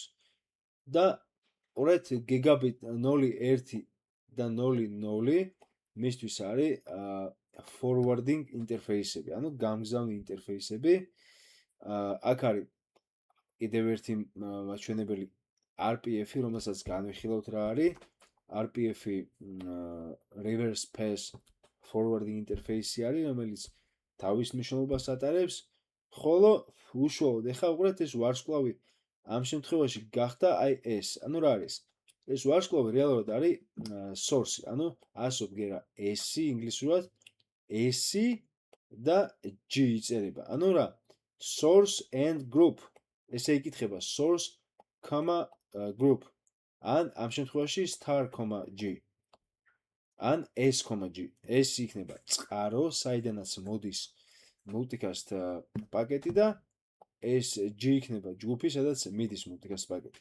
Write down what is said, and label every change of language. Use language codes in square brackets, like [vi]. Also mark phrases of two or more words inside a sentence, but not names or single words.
[ka] და ორეთ გიგაბიტ 0.1 და 0.0 მისთვის არის forwarding ინტერფეისები, ანუ გამგზავნი ინტერფეისები. აქ არის კიდევ ერთი მაჩვენებელი RPF-ი, რომელსაც განვიხილავთ რა არის. RPF-ი [en] reverse pass forwarding [ka] ინტერფეისი არის, რომელიც თავის მნიშვნელობას ატარებს, ხოლო უშუალოდ ეხლა უყურეთ ეს ვარსკვლავი ამ შემთხვევაში გახდა აი ეს. ანუ რა არის? ეს ვარსკვლავი რეალურად არის source, ანუ ასოთ გერა S ინგლისურად S და G იწერება. ანუ რა? [en] Source and group. [ka] ესე იკითხება [en] source, group. [ka] ან ამ შემთხვევაში star,g. ან S,g. ეს იქნება წყარო, საიდანაც მოდის multicast პაკეტი და ეს G იქნება ჯგუფი, სადაც მიდის multicast პაკეტი.